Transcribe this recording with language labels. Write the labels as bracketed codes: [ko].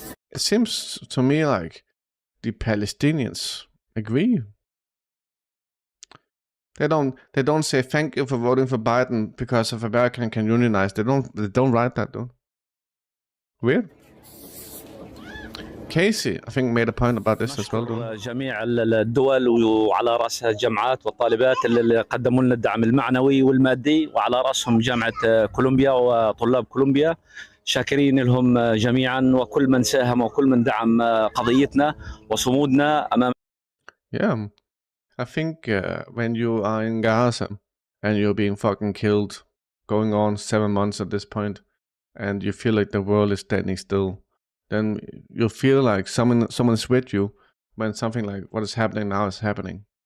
[en] It seems to me like the Palestinians agree. They don't say thank you for voting for Biden because of America can unionize. They don't write that, dude. Weird. Casey, I think, made a point about this as well. [ar] جميع الدول وعلى رأسها الجامعات والطالبات اللي قدموا لنا الدعم المعنوي والمادي وعلى رأسهم جامعة كولومبيا وطلاب كولومبيا شاكرين لهم جميعا وكل من ساهم وكل من دعم قضيتنا وصمودنا أمام. [en] Yeah, I think when you are in Gaza and you're being fucking killed, going on 7 months at this point, and you feel like the world is standing still, then you feel like someone's with you when something like what is happening now is happening.